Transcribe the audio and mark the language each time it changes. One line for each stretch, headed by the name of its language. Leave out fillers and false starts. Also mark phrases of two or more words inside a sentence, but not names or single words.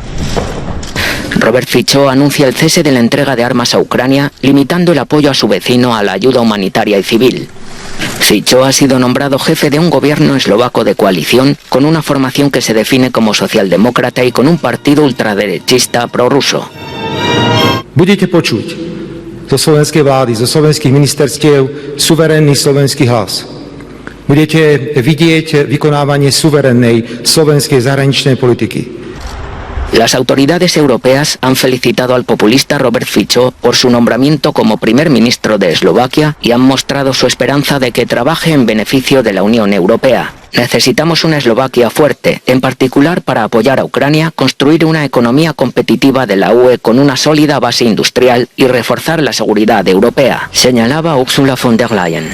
Spanish: Robert Fico anuncia el cese de la entrega de armas a Ucrania, limitando el apoyo a su vecino a la ayuda humanitaria y civil. Fico ha sido nombrado jefe de un gobierno eslovaco de coalición con una formación que se define como socialdemócrata y con un partido ultraderechista prorruso.
Slovak: Budete počuť zo slovenskej vlády, zo slovenských ministerstiev suverénny slovenský hlas. Budete vidieť vykonávanie suverénnej slovenskej zahraničnej politiky.
Spanish: Las autoridades europeas han felicitado al populista Robert Fico por su nombramiento como primer ministro de Eslovaquia y han mostrado su esperanza de que trabaje en beneficio de la Unión Europea. Necesitamos una Eslovaquia fuerte, en particular para apoyar a Ucrania, construir una economía competitiva de la UE con una sólida base industrial y reforzar la seguridad europea, señalaba Ursula von der Leyen.